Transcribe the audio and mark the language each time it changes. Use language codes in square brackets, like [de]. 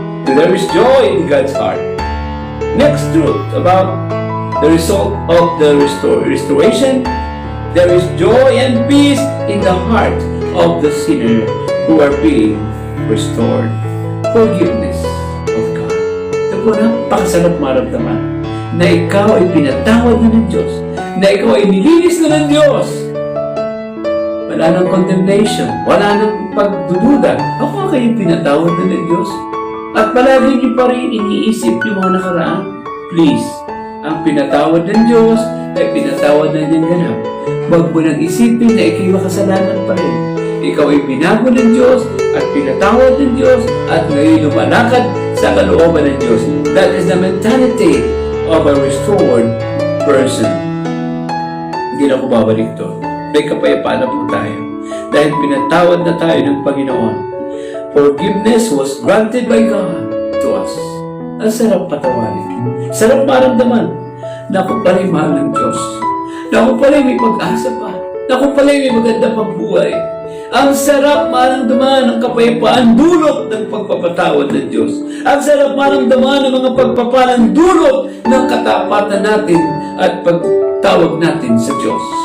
[en] So there is joy in God's heart. Next truth about the result of the restoration, there is joy and peace in the heart of the sinner who are being restored. Forgiveness of God. [tl] Ito po, napakasarap maramdaman na ikaw ay pinatawad na ng Diyos, na ikaw ay nilinis na ng Diyos. Wala nang condemnation, wala nang pagdududa. Ako kayo pinatawad na ng Diyos. At palagi niyo pa rin iniisip yung mga nakaraan. Please, ang pinatawad ng Diyos ay pinatawad na niyang ganap. Huwag mo nang isipin na ikaw'y makasalanan pa rin. Ikaw ay binago ng Diyos at pinatawad ng Diyos at ngayon lumalakad sa kalooban ng Diyos. [en] That is the mentality of a restored person. [tl] Hindi na ako babalik to. May kapayapaan na po tayo. Dahil pinatawad na tayo ng Panginoon. [en] Forgiveness was granted by God to us. [tl] Ang sarap patawarin. Sarap maramdaman na ako pala'y mahal ng Diyos. Na ako pala'y may pag-asa pa. Na ako pala'y may maganda pang buhay. Ang sarap maramdaman ng kapayapaan dulot ng pagpapatawad ng Diyos. Ang sarap maramdaman ng mga pagpapalang dulot ng katapatan natin at pagtawag natin sa Diyos.